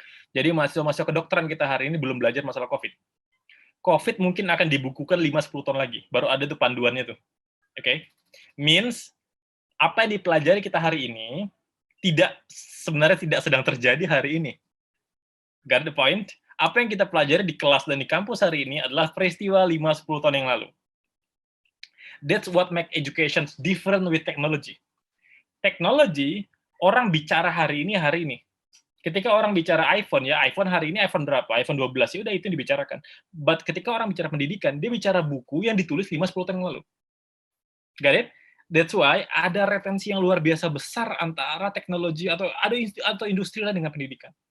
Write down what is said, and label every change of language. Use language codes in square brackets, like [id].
[id] Jadi mahasiswa-mahasiswa kedokteran kita hari ini belum belajar masalah COVID. COVID mungkin akan dibukukan 5-10 tahun lagi, baru ada tuh panduannya tuh. Oke? Means, apa yang dipelajari kita hari ini, sebenarnya tidak sedang terjadi hari ini. [en] Got the point? [id] Apa yang kita pelajari di kelas dan di kampus hari ini adalah peristiwa 5-10 tahun yang lalu. [en] That's what make education different with technology. [id] Teknologi, orang bicara hari ini. Ketika orang bicara iPhone, ya iPhone hari ini iPhone berapa? iPhone 12, ya udah itu yang dibicarakan. But ketika orang bicara pendidikan, dia bicara buku yang ditulis 5-10 tahun yang lalu. [en] Got it? That's why [id] ada retensi yang luar biasa besar antara teknologi atau industri lain dengan pendidikan.